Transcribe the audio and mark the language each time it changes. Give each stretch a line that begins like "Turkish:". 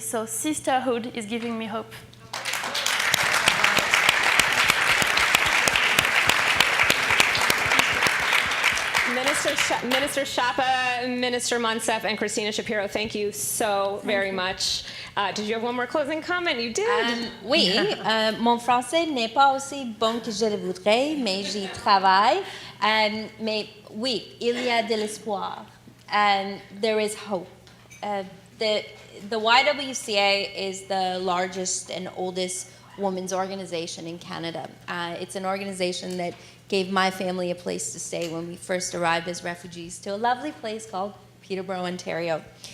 English: So sisterhood is giving me hope. Minister Schiappa, Minister Monsef, and Cristina Shapiro, thank you so very much. Did you have one more closing comment? You did.
French: Oui, mon français n'est pas aussi bon que je le voudrais, mais j'y travaille. Mais oui, il y a de l'espoir.
English: There is hope. The YWCA is the largest and oldest women's organization in Canada. It's an organization that gave my family a place to stay when we first arrived as refugees to a lovely place called Peterborough, Ontario.